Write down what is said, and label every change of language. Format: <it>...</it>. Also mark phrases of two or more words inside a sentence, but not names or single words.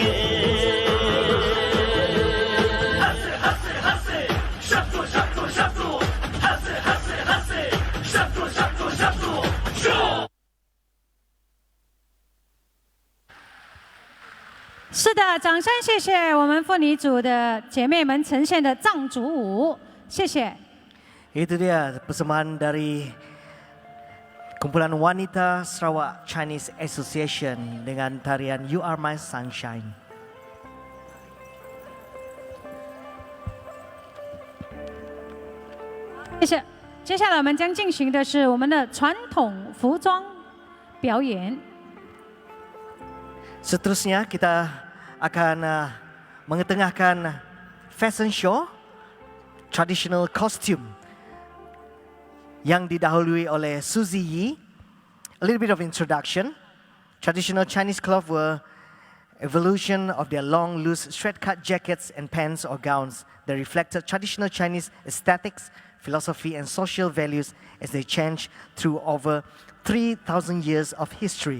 <zh>是的，掌声谢谢我们妇女组的姐妹们呈现的藏族舞，谢谢。</zh> <ms>Itu dia persembahan dari kumpulan wanita Sarawak Chinese Association dengan tarian You Are My Sunshine.</ms> <zh>谢谢。接下来我们将进行的是我们的传统服装表演。</zh> <ms>Seterusnya kita akan mengetengahkan</ms> <en>fashion show traditional costume</en> <ms>yang didahului oleh Suzy Yi.</ms> <en>A little bit of introduction. Traditional Chinese clothes were evolution of their long, loose, straight-cut jackets and pants or gowns that reflected traditional Chinese aesthetics, philosophy, and social values as they changed through over 3,000 years of history.</en>